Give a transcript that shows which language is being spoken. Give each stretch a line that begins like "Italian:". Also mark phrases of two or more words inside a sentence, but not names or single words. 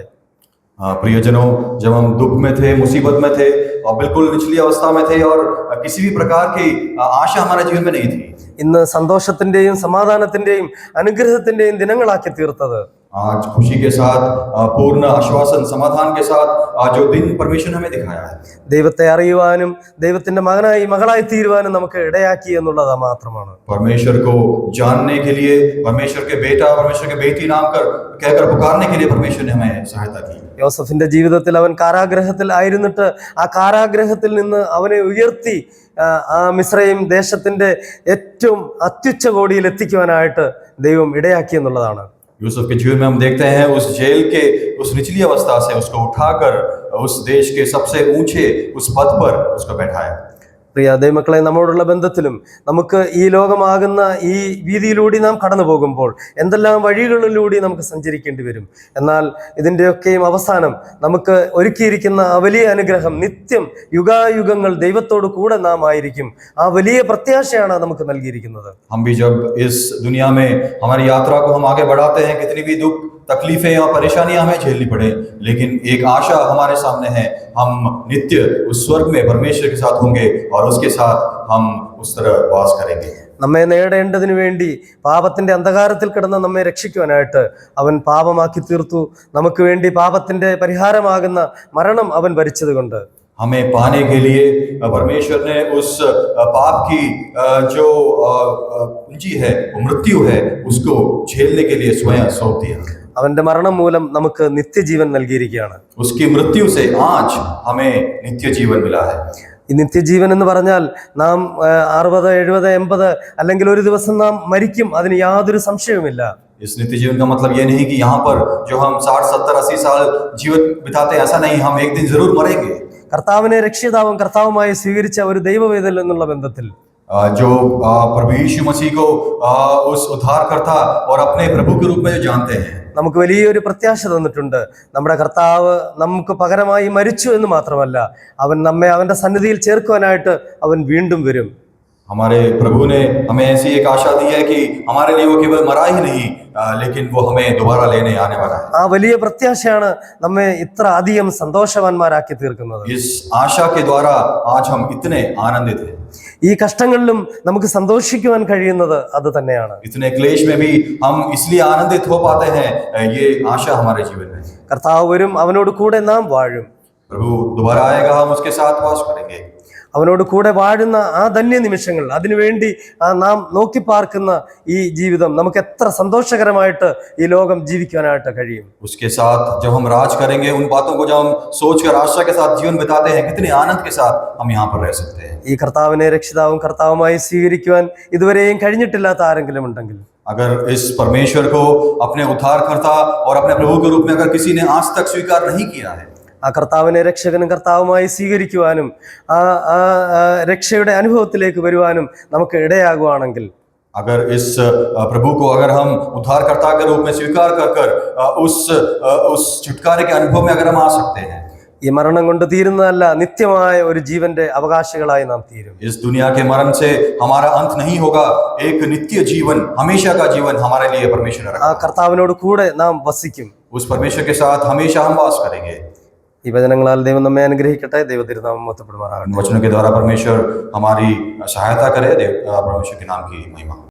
Hindi: प्रियजनों, जब हम दुख में थे, मुसीबत में थे और बिल्कुल निचली अवस्था में थे और किसी भी प्रकार की आशा हमारे जीवन में नहीं थी,
Malayalam: ഇന്ന് സന്തോഷത്തിന്റെയും സമാധാനത്തിന്റെയും അനുഗ്രഹത്തിന്റെയും ദിനങ്ങളാക്കി തീർത്തത്,
Hindi: आज खुशी के साथ पूर्ण आश्वासन समाधान के साथ जो दिन परमेश्वर ने हमें दिखाया है,
Malayalam: ദൈവത്തെ അറിയുവാനും ദൈവത്തിന്റെ മകനായി മകളായി തീരുവാനും നമുക്ക് ഇടയാക്കി എന്നുള്ളത് മാത്രമാണ്.
Hindi: परमेश्वर को जानने के लिए, परमेश्वर के बेटा, परमेश्वर के बेटी नाम कहकर पुकारने के लिए परमेश्वर ने हमें सहायता की.
Malayalam: യോസഫിന്റെ ജീവിതത്തിൽ അവൻ കാരാഗ്രഹത്തിൽ ആയിരുന്നിട്ട് ആ കാരാഗ്രഹത്തിൽ നിന്ന് അവനെ ഉയർത്തി ആ മിസ്രയീം ദേശത്തിന്റെ ഏറ്റവും അത്യുच्च കോടിയിൽ എത്തിക്കുവാനായിട്ട് ദൈവം ഇടയാക്കി എന്നുള്ളതാണ്.
Hindi: यूसुफ के जीवन में हम देखते हैं उस जेल के उस निचली अवस्था से उसको उठाकर उस देश के सबसे ऊंचे उस पद पर उसको बैठाया.
Malayalam: പ്രിയ ദൈവമക്കളെ, നമ്മോടുള്ള ബന്ധത്തിലും നമുക്ക് ഈ ലോകമാകുന്ന ഈ വീതിയിലൂടെ നാം കടന്നു പോകുമ്പോൾ എന്തെല്ലാം വഴികളിലൂടെ നമുക്ക് സഞ്ചരിക്കേണ്ടി വരും. എന്നാൽ ഇതിൻ്റെയൊക്കെയും അവസാനം നമുക്ക് ഒരുക്കിയിരിക്കുന്ന ആ വലിയ അനുഗ്രഹം, നിത്യം യുഗായുഗങ്ങൾ ദൈവത്തോട് കൂടെ നാം ആയിരിക്കും. ആ വലിയ പ്രത്യാശയാണ് നമുക്ക് നൽകിയിരിക്കുന്നത്.
Hindi: हम भी जब इस दुनिया में हमारी यात्रा को हम आगे बढ़ाते हैं, कितनी भी दुख तकलीफें या परेशानियां हमें झेलनी पड़े, लेकिन एक आशा हमारे सामने है, हम नित्य उस स्वर्ग में परमेश्वर के साथ होंगे और उसके साथ हम उस तरह वास करेंगे.
Malayalam: നമ്മെ നേടേണ്ടതിനു വേണ്ടി പാപത്തിന്റെ അന്ധകാരത്തിൽ കിടന്ന് നമ്മെ രക്ഷിക്കുവാനായിട്ട് അവൻ പാപമാക്കി തീർത്തു. നമുക്ക് വേണ്ടി പാപത്തിന്റെ പരിഹാരമാകുന്ന മരണം അവൻ ഭരിച്ചത് കൊണ്ട്
Hindi: हमें पाने के लिए परमेश्वर ने उस पाप की जो पूंजी है, वो मृत्यु है, उसको झेलने के लिए स्वयं सौंप दिया.
Malayalam: അവന്റെ മരണം മൂലം നമുക്ക് നിത്യജീവൻ നൽകിയിരിക്കുകയാണ്.
Hindi: उसकी मृत्यु से आज हमें नित्य जीवन मिला है.
Malayalam: ഈ നിത്യജീവൻ എന്ന് പറഞ്ഞാൽ നാം 60, 70, 80 അല്ലെങ്കിൽ ഒരു ദിവസം നാം മരിക്കും, അതിന് യാതൊരു സംശയവുമില്ല.
Hindi: इस नित्य जीवन का मतलब ये नहीं कि यहाँ पर जो हम 60, 70, 80 साल जीवन बिताते हैं, ऐसा नहीं, हम एक दिन जरूर मरेंगे.
Malayalam: കർത്താവിനെ രക്ഷിതാവും കർത്താവുമായി സ്വീകരിച്ച ഒരു ദൈവവേദൽ എന്നുള്ള ബന്ധത്തിൽ
Hindi: जो प्रभु यीशु मसीह को उस उद्धारकर्ता और अपने प्रभु के रूप में जो जानते हैं,
Malayalam: നമുക്ക് വലിയൊരു പ്രത്യാശ തന്നിട്ടുണ്ട്. നമ്മുടെ കർത്താവ് നമുക്ക് പകരമായി മരിച്ചു എന്ന് മാത്രമല്ല, അവൻ നമ്മെ അവന്റെ സന്നിധിയിൽ ചേർക്കുവാനായിട്ട് അവൻ വീണ്ടും വരും.
Hindi: हमारे प्रभु ने हमें ऐसी एक आशा दी है कि हमारे लिए वो केवल मरा ही नहीं, लेकिन वो हमें दोबारा लेने आने वाला है.
Malayalam: ആ വലിയ പ്രത്യാശയാണ് നമ്മെ ഇത്ര അധികം സന്തോഷവാന്മാരാക്കി തീർക്കുന്നത്.
Hindi: इस आशा के द्वारा आज हम इतने आनंदित हैं.
Malayalam: ഈ കഷ്ടങ്ങളിലും നമുക്ക് സന്തോഷിക്കുവാൻ കഴിയുന്നത് അത് തന്നെയാണ്.
Hindi: इतने क्लेश में भी हम इसलिए आनंदित हो पाते हैं, ये आशा हमारे जीवन में.
Malayalam: കർത്താവ് വരും, അവനോട് കൂടെ നാം വാഴും.
Hindi: प्रभु दोबारा आएगा, हम उसके साथ वास करेंगे.
Malayalam: അവനോട് കൂടെ വാഴുന്ന ആ ധന്യ നിമിഷങ്ങൾ, അതിനുവേണ്ടി നാം നോക്കി പാർക്കുന്ന ഈ ജീവിതം നമുക്ക് എത്ര സന്തോഷകരമായിട്ട് ഈ ലോകം ജീവിക്കാനായിട്ട് കഴിയും.
Hindi: उसके साथ जब हम राज करेंगे, उन बातों को जब हम सोचकर आशा के साथ जीवन बिताते हैं, कितने आनंद के साथ हम यहाँ पर रह सकते हैं.
Malayalam: ഈ കർത്താവിനെ രക്ഷിതാവും കർത്താവുമായി സ്വീകരിക്കുവാൻ ഇതുവരെയും കഴിഞ്ഞിട്ടില്ലാത്ത ആരെങ്കിലും ഉണ്ടെങ്കിൽ,
Hindi: अगर इस परमेश्वर को अपने उद्धारकर्ता और अपने प्रभु के रूप में अगर किसी ने आज तक स्वीकार नहीं किया है,
Malayalam: ആ കർത്താവിനെ രക്ഷകനും കർത്താവുമായി സ്വീകരിക്കുവാനും ആ രക്ഷയുടെ അനുഭവത്തിലേക്ക് വരുവാനും നമുക്ക് ഇടയാകുവാണെങ്കിൽ,
Hindi: अगर इस प्रभु को अगर हम उद्धारकर्ता के रूप में स्वीकार कर उस छुटकारे के अनुभव में अगर हम आ सकते हैं,
Malayalam: ഈ മരണം കൊണ്ട് തീരുന്നതല്ല, നിത്യമായ ഒരു ജീവന്റെ അവകാശികളായി നാം തീരും.
Hindi: इस दुनिया के मरण से हमारा अंत नहीं होगा, एक नित्य जीवन, हमेशा का जीवन हमारे लिए परमेश्वर ने रखा.
Malayalam: ആ കർത്താവിനോട് കൂടെ നാം വസിക്കും.
Hindi: उस परमेश्वर के साथ हमेशा हम वास करेंगे.
Malayalam: ഈ വചനങ്ങളാൽ ദൈവം നമ്മെ അനുഗ്രഹിക്കട്ടെ. ദൈവ തിരുനാമം മഹത്വപ്പെടുമാറാകട്ടെ.
Hindi: वचनों के द्वारा परमेश्वर हमारी सहायता करे। परमेश्वर के नाम की महिमा।